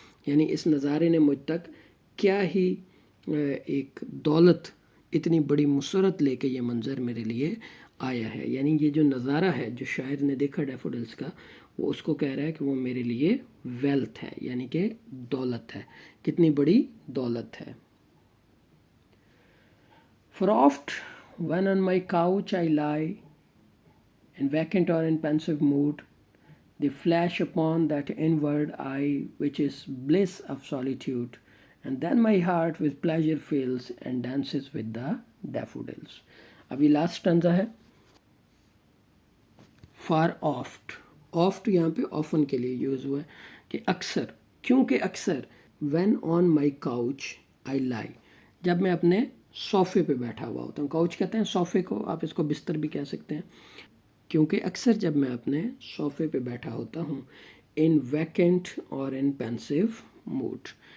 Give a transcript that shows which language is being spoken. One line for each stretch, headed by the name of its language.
Urdu: یعنی اس نظارے نے مجھ تک کیا ہی ایک دولت، اتنی بڑی مسرت لے کے یہ منظر میرے لیے آیا ہے. یعنی یہ جو نظارہ ہے جو شاعر نے دیکھا ڈیفوڈلس کا، وہ اس کو کہہ رہا ہے کہ وہ میرے لیے ویلتھ ہے، یعنی کہ دولت ہے. کتنی بڑی دولت ہے.
English: For oft when on my couch I lie, in vacant or in pensive mood, they flash upon that inward eye which is bliss of solitude, and then my heart with pleasure fills and dances with the daffodils.
Urdu: ابھی last اسٹنزا ہے.
English: for oft,
Urdu: آفٹ یہاں پہ often کے لیے use ہوا ہے کہ اکثر، کیونکہ اکثر
English: when on my couch I lie,
Urdu: جب میں اپنے صوفے پہ بیٹھا ہوا ہوتا ہوں. کاؤچ کہتے ہیں صوفے کو، آپ اس کو بستر بھی کہہ سکتے ہیں. کیونکہ اکثر جب میں اپنے صوفے پہ بیٹھا ہوتا ہوں،
English: In vacant اور in pensive mood.